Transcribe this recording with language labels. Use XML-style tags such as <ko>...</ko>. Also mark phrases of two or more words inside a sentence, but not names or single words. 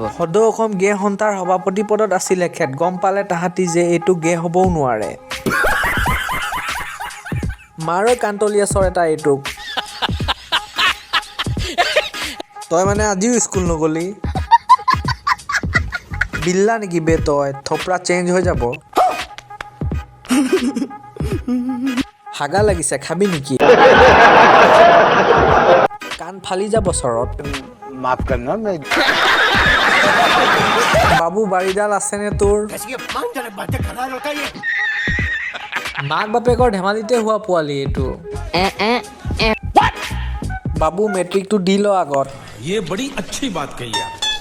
<as>সদৌ অসম গে সন্থাৰ সভাপতি পদত আছিল এখেত গম পালে তাহাঁতি যে এইটো গে হ'বও নোৱাৰে মাৰৈ কান্তলীয়া চৰ এটা এইটোক তই মানে আজিও স্কুল নগলি বিল্লা নেকি বে তই থপৰা চেঞ্জ হৈ যাব হাগা লাগিছে খাবি নেকি কাণ ফালি যাব চৰত</as> <hi>माफ करना मैं</hi> <as>বাবু বাৰীডাল আছেনে তোৰ মাক বাপেকৰ ধেমালিতে হোৱা পোৱালি এইটো বাবু মেট্ৰিকটো দি ল আগত</as> <hi>ये बड़ी अच्छी बात कही आप</hi>